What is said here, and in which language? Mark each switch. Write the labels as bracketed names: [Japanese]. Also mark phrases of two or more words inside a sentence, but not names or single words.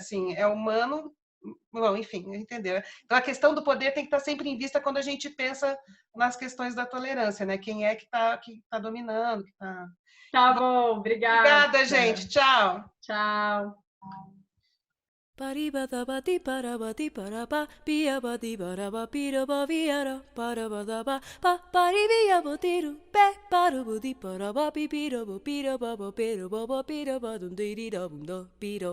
[Portuguese] Assim, é humano... Bom, enfim, entendeu? Então, a questão do poder tem que estar sempre em vista quando a gente pensa nas questões da tolerância, né? Quem é que está dominando, que tá... Tá bom, obrigada. Obrigada, gente. Tchau. Tchau. Paribadabati parabati paraba piabadi baraba piraba viara parabadaba pa pariviabotiru pe parubudi paraba pipirabo pirababa pirababa pirabadum diri dabum do piro